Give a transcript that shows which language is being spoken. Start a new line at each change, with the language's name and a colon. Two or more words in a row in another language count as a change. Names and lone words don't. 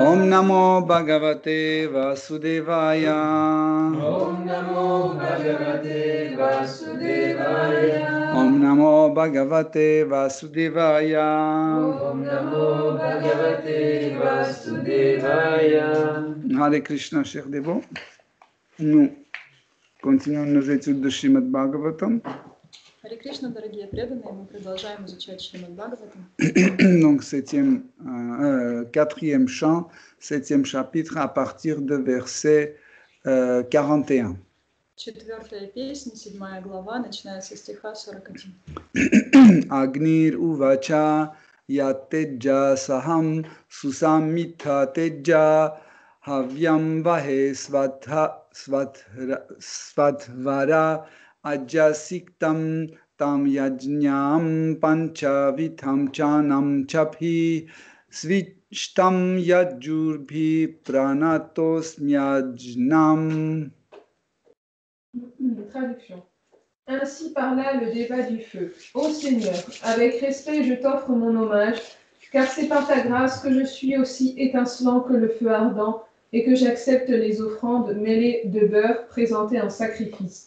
Sanskrit: ॐ नमो भगवते वासुदेवाय ॐ नमो भगवते वासुदेवाय ॐ नमो भगवते वासुदेवाय ॐ नमो भगवते वासुदेवाय.
French: Hare Krishna, chers dévots. Nous continuons nos études de Srimad Bhagavatam.
Russian: Харе Кришна, дорогие преданные, мы продолжаем изучать Шримад Бхагаватам.
French: Donc, quatrième chant, 7e chapitre, à partir de verset 41.
Russian: Четвертая песня, 7 глава, начиная со стиха 41.
Sanskrit: अग्निर् उवाच यतेज सहम् सुसमित तेज हव्यम् वहे स्वद्वर अजसिक्तम् तम् यज्ञम् पञ्चवितम् चनम् चफि स्विष्टम् यजुर्भि प्रणतोस्म्यज्ञम्.
French: Traduction. Ainsi parla le débat du feu. Ô Seigneur, avec respect je t'offre mon hommage, car c'est par ta grâce que je suis aussi étincelant que le feu ardent et que j'accepte les offrandes mêlées de beurre présentées en sacrifice.